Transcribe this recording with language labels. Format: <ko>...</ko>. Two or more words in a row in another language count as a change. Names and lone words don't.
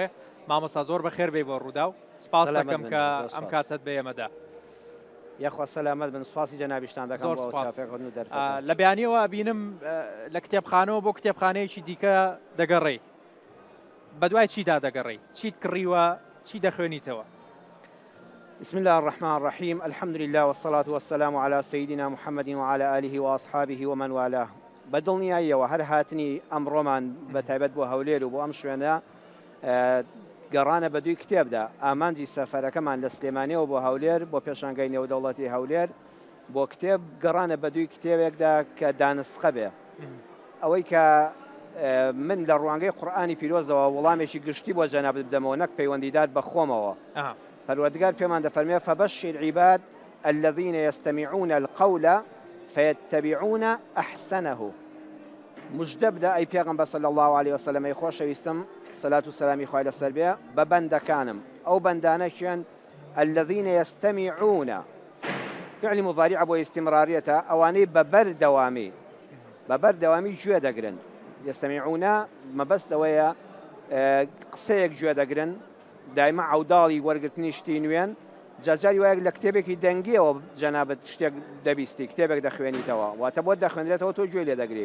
<ckb>مامۆستا زۆر بەخێر بێ بۆ ڕوودا و سپاس دەکەم کە ئەم کاتت بە ئێمەدا. یاخوا سەلامەت بن، سوپاسی جەنابیشتان دەکەم زۆر سپاس. لە بیانیەوە بینم لە کتێبخانەوە بۆ کتێبخانەیەکی دیکە دەگەڕێ. بەدوای چیدا دەگەڕێ؟ چیت کڕیوە؟ چی دەخوێنیتەوە؟</ckb> <ar>بسم الله الرحمن الرحيم، الحمد لله والصلاة والسلام على سيدنا محمد وعلى آله وأصحابه ومن والاه.</ar> <ckb>بەدڵنیاییەوە هەر هاتنی ئەمڕۆمان بە تایبەت بۆ هەولێر و بۆ ئەم شوێنە گەڕانە بە دووی کتێبدا. ئامانجی سەفەرەکەمان لە سلێمانیەوە بۆ هەولێر بۆ پێشانگای نێودەوڵەتی هەولێر بۆ کتێب گەڕانە بە دووی کتێبێکدا کە دانسخە بێ. ئەوەی کە من لە ڕوانگەی قورئانی پیرۆزەوە وەڵامێکی گشتی بۆ جەنابت بدەمەوە، نەک پەیوەندیدار بە خۆمەوە. پەروەردگار پێمان دەفەرمێ</ckb> <ar>فبشر عباد الذين يستمعون القول فيتبعون أحسنه.</ar> <ckb>مجدە بدە ئەی پێغەمبەر</ckb> <ar>صلی الله عليه وسلم،</ar> <ckb>ئەی خۆشەویستم سەلات و سەلامی خوای لەسەر بێ، بە بەندەکانم ئەو بەندانەشیان</ckb> <ar>الذين يستمعون فعل مضارع</ar> <ckb>بۆ استمراريەتە، ئەوانەی بەبەردەوامی گوێ دەگرن. يستمعون مەبەستەوەیە قسەیەک گوێ دەگرن، دایما عوداڵی وەرگرتنی شتی نوێن. جارجاری وایە لە کتێبێکی دەنگیەوە جەنابەت شتێک دەبیستی، کتێبێک دەخوێنیتەوە، واتە بۆ دەخوێنرێتەوە تۆ گوێ لێ دەگری.</ckb>